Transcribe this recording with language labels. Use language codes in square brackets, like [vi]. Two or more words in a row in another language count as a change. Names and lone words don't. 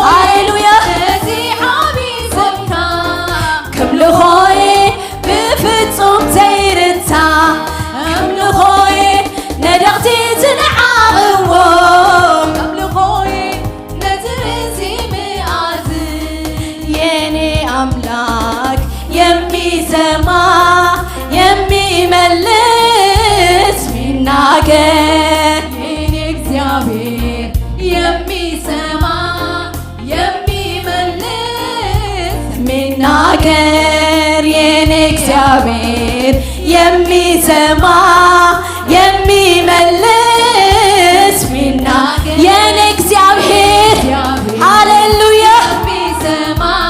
[ti] ሃሌሉያ ነዚ ዓብይ ጎይታ ከምልኾይ ብፍጹም ዘይርታ ከምልኾይ ነደቕቲ ዝነዓቕዎ ከምልኾይ ነቲ ርእሲ ምኣዝ [am] የኔ አምላክ የሚሰማ የሚመልስ ሚናገር የኔ እግዚአብሔር የሚሰማ የሚመልስ ሚናገር የኔ እግዚአብሔር የሚሰማ የሚመልስ ሚናገር የኔ እግዚአብሔር ሃሌሉያ የሚሰማ